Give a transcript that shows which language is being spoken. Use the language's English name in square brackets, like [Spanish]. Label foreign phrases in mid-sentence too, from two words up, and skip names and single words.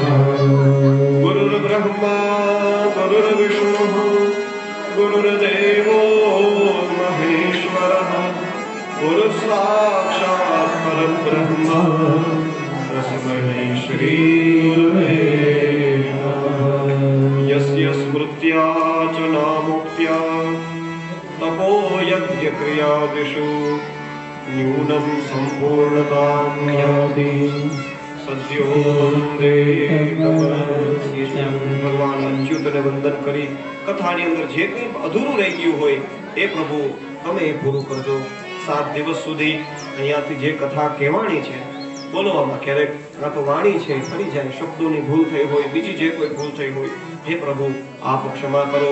[Sanskrit] गुरुर्ब्रह्मा गुरुर्विष्णुः गुरुर्देवो महेश्वरः गुरुसाक्षात् परब्रह्म तस्मै श्रीगुरवे नमः. यस्य स्मृत्या च नामोक्त्या तपो यज्ञक्रियादिषु न्यूनं सम्पूर्णतां याति सद्यो वन्दे [Gujarati] ભગવાન અચ્યુતને વંદન કરી કથાની અંદર જે કંઈ અધૂરું રહી ગયું હોય એ પ્રભુ તમે એ પૂરું કરજો. 7 દિવસ સુધી અહીંયાથી જે કથા કહેવાની છે બોલવામાં ક્યારેક કાં તો વાણી છે ફરી જાય, શબ્દોની ભૂલ થઈ હોય, બીજી જે કોઈ ભૂલ થઈ હોય એ પ્રભુ આપ ક્ષમા કરો.